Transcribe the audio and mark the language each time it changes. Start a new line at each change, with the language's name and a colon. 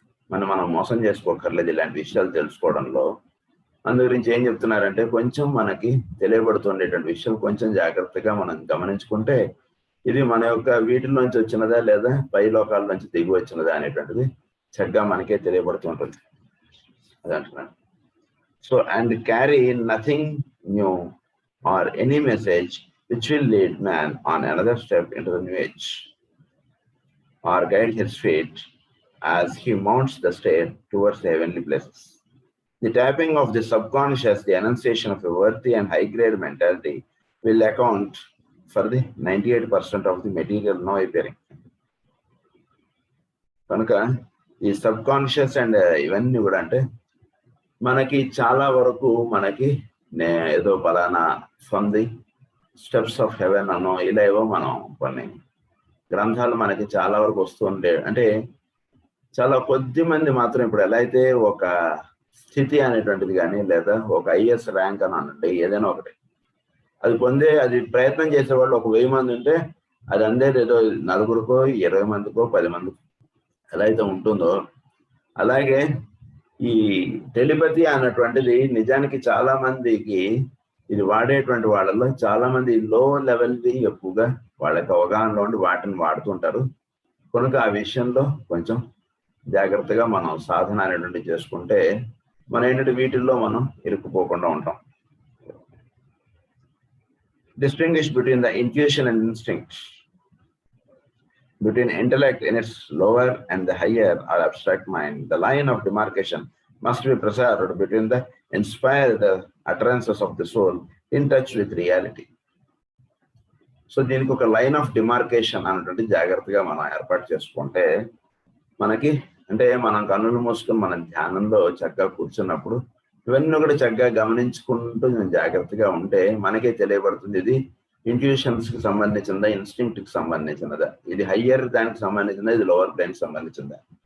Telugu: మనం మోసం చేసుకోకర్లేదు ఇలాంటి విషయాలు తెలుసుకోవడంలో. అందు గురించి ఏం చెప్తున్నారంటే, కొంచెం మనకి తెలియబడుతుండేటువంటి విషయాలు కొంచెం జాగ్రత్తగా మనం గమనించుకుంటే ఇది మన యొక్క వీటిలోంచి వచ్చినదా లేదా పై లోకాల నుంచి దిగి వచ్చినదా అనేటువంటిది చక్కగా మనకే తెలియబడుతుంటుంది. అది అంటున్నాను.
English: So and carry nothing new or any message which will lead man on another step into the new age or guide his feet as he mounts the stair towards the heavenly places. The tapping of the subconscious, the enunciation of a worthy and high-grade mentality will account for the 98% of the material now appearing.
Telugu: కనుక ఈ sub conscious and ఇవన్నీ కూడా అంటే మనకి చాలా వరకు మనకి ఏదో పలానా
English: from the steps of heaven
Telugu: అనో ఇలా ఏవో మనం కొన్ని గ్రంథాలు మనకి చాలా వరకు వస్తుండే, అంటే చాలా కొద్ది మంది మాత్రం ఇప్పుడు ఎలా అయితే ఒక స్థితి అనేటువంటిది కానీ లేదా ఒక ఐఎస్ ర్యాంక్ అని అనండి ఏదైనా ఒకటి అది పొందే అది ప్రయత్నం చేసేవాళ్ళు ఒక 1000 మంది ఉంటే అది అందేది ఏదో 4కో 20 మందికో 10 మందికో ఎలా అయితే ఉంటుందో అలాగే ఈ టెలిపతి అన్నటువంటిది నిజానికి చాలా మందికి ఇది వాడేటువంటి వాళ్ళలో చాలా మంది లో లెవెల్ది ఎక్కువగా వాళ్ళకి అవగాహనలో ఉండి వాటిని వాడుతుంటారు. కనుక ఆ విషయంలో కొంచెం జాగ్రత్తగా మనం సాధన అనేటువంటి చేసుకుంటే మన ఏంటంటే వీటిల్లో మనం ఇరుక్కుపోకుండా ఉంటాం.
English: Distinguish between the intuition and instinct, between intellect in its lower and the higher or abstract mind. The line of demarcation must be preserved between the inspired utterances of the soul in touch with reality.
Telugu: So దీనికి ఒక line of demarcation అన్నటువంటి జాగ్రత్తగా మనం ఏర్పాటు చేసుకుంటే మనకి అంటే మనం కన్నులు మూసుకొని మనం ధ్యానంలో చక్కగా కూర్చున్నప్పుడు ఇవన్నీ కూడా చక్కగా గమనించుకుంటూ జాగ్రత్తగా ఉంటే మనకే తెలియబడుతుంది ఇది ఇంట్యూషన్స్ కి సంబంధించిందా, ఇన్స్టింక్ట్ కి సంబంధించినదా, ఇది హయ్యర్ దానికి సంబంధించిందా, ఇది లోవర్ బ్రెయిన్ సంబంధించిందా.